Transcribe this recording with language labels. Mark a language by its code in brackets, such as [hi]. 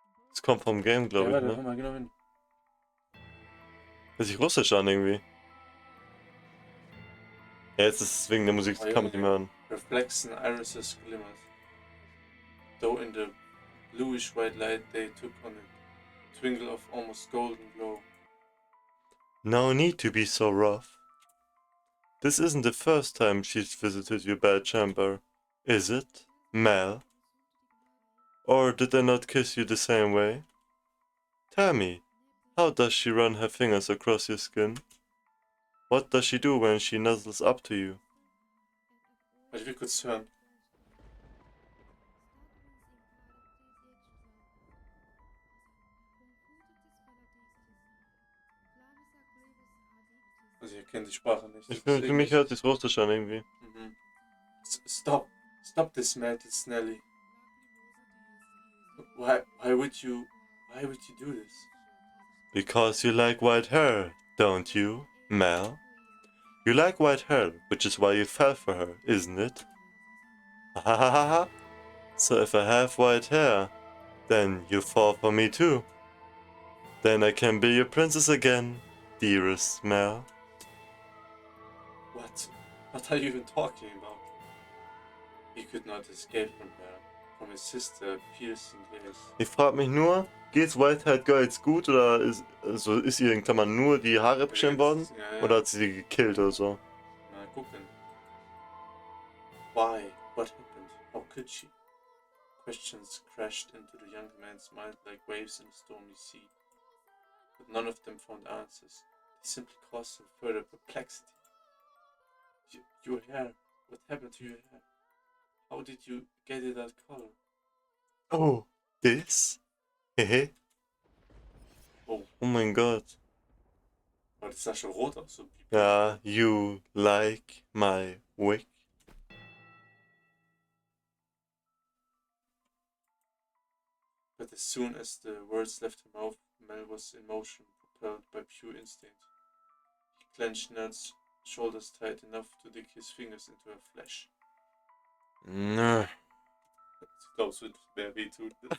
[de] Das kommt vom Game, Ja, glaube ich, warte, ne? komm mal genau hin. Hört sich russisch an irgendwie. Ja, jetzt ist es wegen der Musik, Oh, das kann man nicht mehr hören. [en] reflects and irises glimmers. Though in the bluish white light they took on a twinkle of almost golden glow. No need to be so rough. This isn't the first time she's visited your bedchamber, is it, Mel? Or did I not kiss you the same way? Tell me, how does she run her fingers across your skin? What does she do when she nuzzles up to you? [de] Warte, wir kurz hören. Also ihr kennt die Sprache nicht. Für mich hört sich's russisch an irgendwie. Mhm. [en] Stop this madness, Nelly. Why would you do this? Because you like white hair, don't you, Mel? You like white hair, which is why you fell for her, isn't it? Ha ha ha ha. So if I have white hair, then you fall for me too. Then I can be your princess again, dearest Mel. What are you even talking about? He could not escape from her, from his sister piercing gaze. [de] Ich frage mich nur, geht's White-Haired Girl jetzt gut oder ist ihr in Klammern nur die Haare abgeschnitten worden? Ja. Oder hat sie sie gekillt oder so? Na, gucken. [en] Why? What happened? How could she? Questions crashed into the young man's mind like waves in a stormy sea. But none of them found answers. They simply caused him further perplexity. Your hair. What happened to your hair? How did you get it that color? Oh, this? Hehe. Oh, [de] Oh mein Gott. aber das sah schon rot aus. So [en] Ja, you like my wig? But as soon as the words left her mouth, Mel was in motion, propelled by pure instinct. He clenched Nell's shoulders tight enough to dig his fingers into her flesh. [de] Nö. Ich glaube, es wird mehr wehtun.